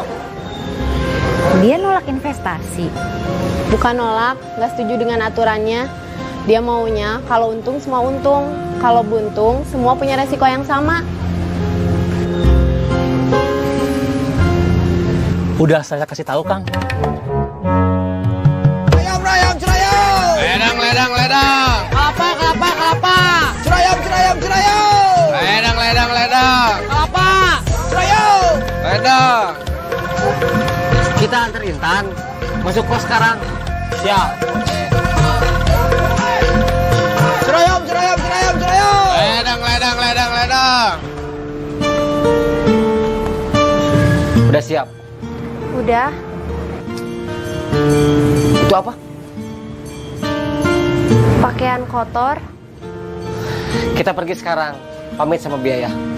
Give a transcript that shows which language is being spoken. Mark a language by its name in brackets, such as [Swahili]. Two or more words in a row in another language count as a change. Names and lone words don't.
[Indonesian] Dia nolak investasi. Bukan nolak, nggak setuju dengan aturannya. Dia maunya kalau untung semua untung, kalau buntung semua punya resiko yang sama. Udah saya kasih tahu Kang. Rayam, cerayam. Ledang, ledang, ledang. Kelapa, kelapa, kelapa. Cerayam, cerayam, cerayam. Ledang, ledang, ledang. Kelapa, cerayam. Ledang. Kita antar Intan masuk kos sekarang. Siap. Cerayam, cerayam, cerayam, cerayam. Ledang, ledang, ledang, ledang. Udah siap? Udah. Itu apa? Pakaian kotor. Kita pergi sekarang. Pamit sama biaya.